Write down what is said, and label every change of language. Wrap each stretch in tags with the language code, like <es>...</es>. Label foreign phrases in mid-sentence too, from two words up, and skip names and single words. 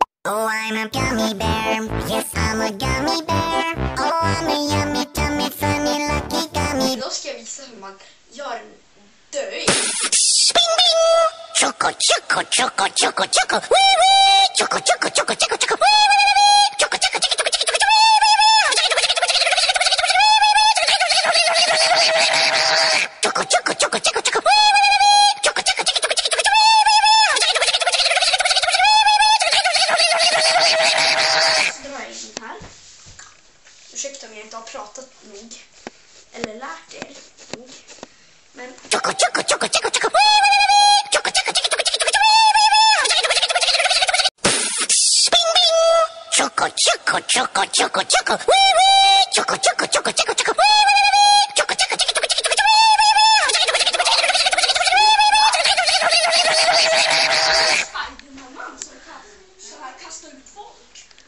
<en>Oh, I'm a gummy bear. Yes, I'm a gummy bear. Oh, I'm a yummy, tummy, funny, lucky gummy.</en> <sv>Idag ska jag visa hur man gör en döj. Bing, bing! Choco, choco, choco, choco, choco. Wee, wee! Choco, choco, choco, choco, choco. Wee, wee, wee! Choco, choco, choco, choco, choco, choco. Wee, wee, wee! Choco, choco, choco, choco, choco. Wee, wee, wee! Choco, choco, choco, choco, choco, choco. Wee, wee, wee! Så drar jag in den här. Ursäkta om jag inte har pratat nog. Eller lärt er nog. Men Choco, choco, choco, choco, choco. Wee, wee, wee! Choco, choco, choco, choco, choco, choco. Wee, wee, wee! Bing, bing! Choco, choco, choco, choco, choco. Wee, wee! Choco, choco, choco, choco, choco. Wee, wee, wee! Choco, choco, choco, choco, choco, choco. Wee, wee, Spiderman som så här kastar ut folk.</sv>